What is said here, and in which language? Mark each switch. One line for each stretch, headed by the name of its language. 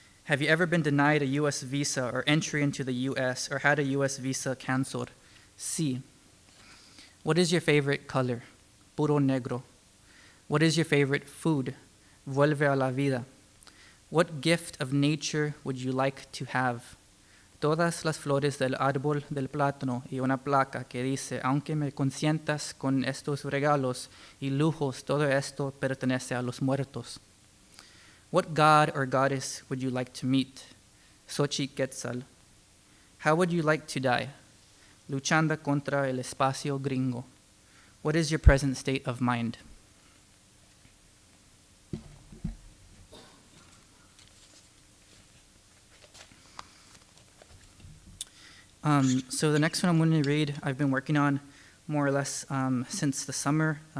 English: Have you ever been denied a U.S. visa or entry into the U.S. or had a U.S. visa canceled? C. What is your favorite color?
Spanish: Puro negro.
English: What is your favorite food?
Spanish: Vuelve a la vida.
English: What gift of nature would you like to have?
Spanish: Todas las flores del árbol del plátano y una placa que dice, aunque me consientas con estos regalos y lujos, todo esto pertenece a los muertos.
English: What god or goddess would you like to meet? Xochiquetzal. How would you like to die?
Spanish: Luchando contra el espacio gringo.
English: What is your present state of mind? So the next one I'm going to read, I've been working on more or less since the summer.